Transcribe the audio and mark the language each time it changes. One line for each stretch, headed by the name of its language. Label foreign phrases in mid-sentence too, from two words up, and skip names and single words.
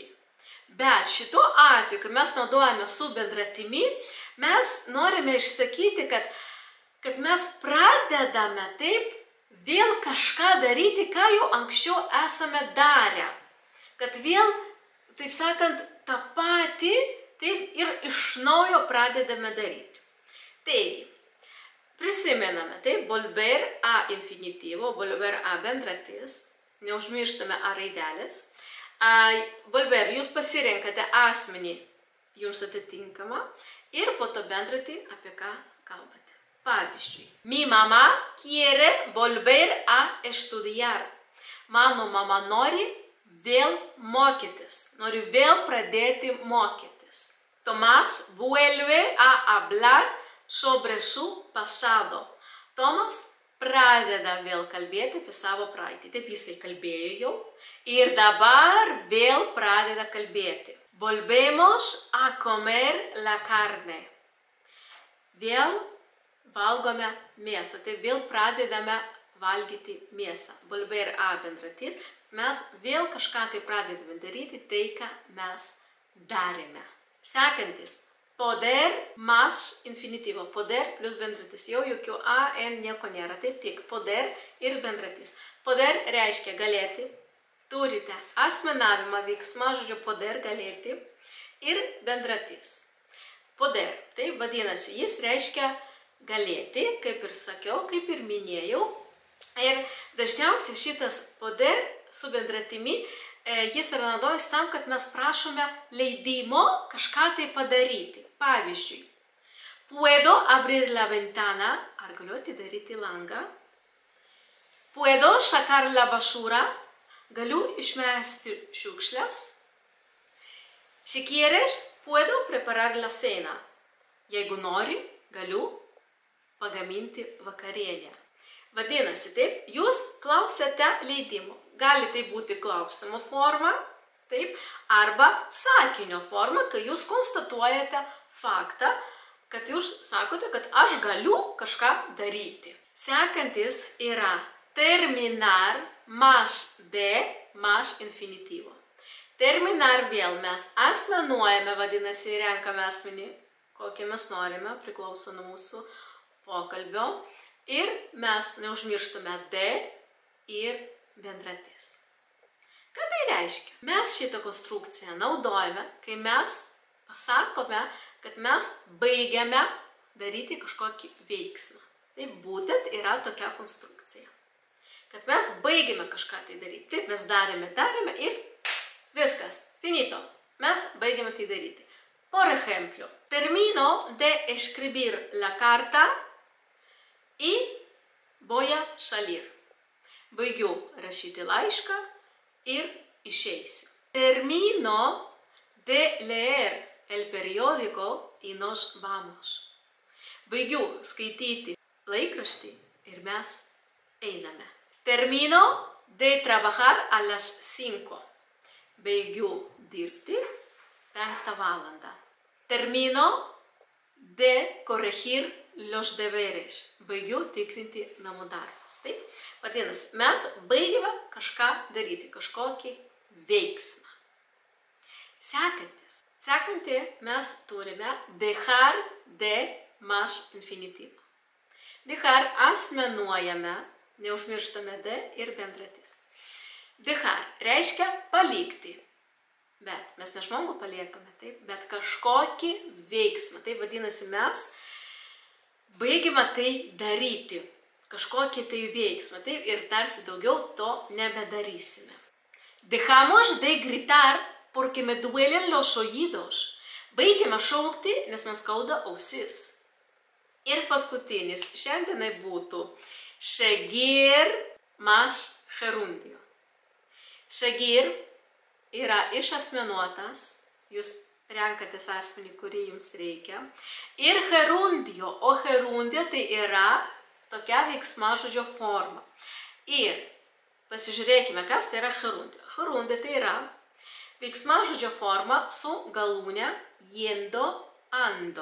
Lithuanian: Bet šituo atveju, kai mes naudojame su bendratimi, mes norime išsakyti, kad mes pradedame taip vėl kažką daryti, ką jau anksčiau esame darę. Kad vėl, taip sakant, tą patį taip ir iš naujo pradedame daryti. Taigi, prisimename, taip,
Spanish: volver a
Lithuanian: infinityvo,
Spanish: volver a
Lithuanian: bendratis, neužmirštame a raidelės. Volver, jūs pasirenkate asmenį jums atitinkamą ir po to bendratį, apie ką kalbate. Pavyzdžiui,
Spanish: mi mama quiere volver a estudiar.
Lithuanian: Mano mama nori vėl mokytis, nori vėl pradėti mokytis.
Spanish: Tomás vuelve a hablar sobre su pasado.
Lithuanian: Tomas pradeda vėl kalbėti apie savo praeitį. Taip jisai kalbėjo jau ir dabar vėl pradeda kalbėti.
Spanish: Volvemos a comer la carne.
Lithuanian: Vėl valgome mėsą, tai vėl pradedame valgyti mėsą. Volver a bendratis, mes vėl kažką tai pradedame daryti, tai ką mes darėme. Sekantis,
Spanish: poder más
Lithuanian: infinityvo. Poder plus bendratis. Jau jokių a, n nieko nėra, taip tik poder ir bendratis. Poder reiškia galėti, turite asmenavimą veiksmą, žodžiu poder galėti ir bendratis. Poder, tai vadinasi, jis reiškia galėti, kaip ir sakiau, kaip ir minėjau. Ir dažniausiai šitas poder su bendratimi, jis yra naudojamas tam, kad mes prašome leidimo kažką tai padaryti. Pavyzdžiui,
Spanish: puedo abrir la ventana,
Lithuanian: ar galiu atidaryti langą.
Spanish: Puedo sacar la basura,
Lithuanian: galiu išmesti šiukšles.
Spanish: Si quieres, puedo preparar la cena.
Lithuanian: Jeigu nori, galiu pagaminti vakarienę. Vadinasi, taip, jūs klausėte leidimo. Gali tai būti klausimo forma, taip, arba sakinio forma, kai jūs konstatuojate faktą, kad jūs sakote, kad aš galiu kažką daryti. Sekantis yra
Spanish: terminar más de más infinitivo.
Lithuanian: Terminar vėl mes asmenuojame, vadinasi, renkame asmenį, kokį mes norime, priklauso nuo mūsų pokalbio. Ir mes neužmirštame de ir bendratis. Ką tai reiškia? Mes šitą konstrukciją naudojame, kai mes pasakome, kad mes baigiame daryti kažkokį veiksmą. Tai būtent yra tokia konstrukcija. Kad mes baigiame kažką tai daryti. Taip mes darėme ir viskas. Finito. Mes baigiame tai daryti.
Spanish: Por ejemplo, termino de escribir la carta y voy a salir.
Lithuanian: Baigiu rašyti laišką ir išeisiu.
Spanish: Termino de leer el periódico y nos vamos.
Lithuanian: Baigiu skaityti laikraštį ir mes einame.
Spanish: Termino de trabajar a las 5.
Lithuanian: Baigiu dirbti 5 valandą.
Spanish: Termino de corregir los deberes.
Lithuanian: Baigiu tikrinti namų darbus. Taip? Vadinasi, mes baigiame kažką daryti, kažkokį veiksmą. Sekantį mes turime
Spanish: dejar de más infinitivo.
Lithuanian: Dejar asmenuojame, neužmirštame de ir bendratis. Dejar reiškia palikti. Bet mes ne žmogų paliekame, taip, bet kažkokį veiksmą. Tai vadinasi, mes baigime tai daryti. Kažkokį tai veiksmą. Taip, ir tarsi daugiau to nebedarysime.
Spanish: Dejamos de gritar porque me duelen los oídos.
Lithuanian: Baigime šaukti, nes man skauda ausis. Ir paskutinis šiandienai būtų
Spanish: seguir más gerundio.
Lithuanian: Seguir yra išasmenuotas, jūs renkatės asmenį, kurį jums reikia. Ir gerundio, o gerundio tai yra tokia veiksmažodžio forma. Ir pasižiūrėkime, kas tai yra gerundio. Gerundio tai yra veiksmažodžio forma su galūne
Spanish: yendo, ando.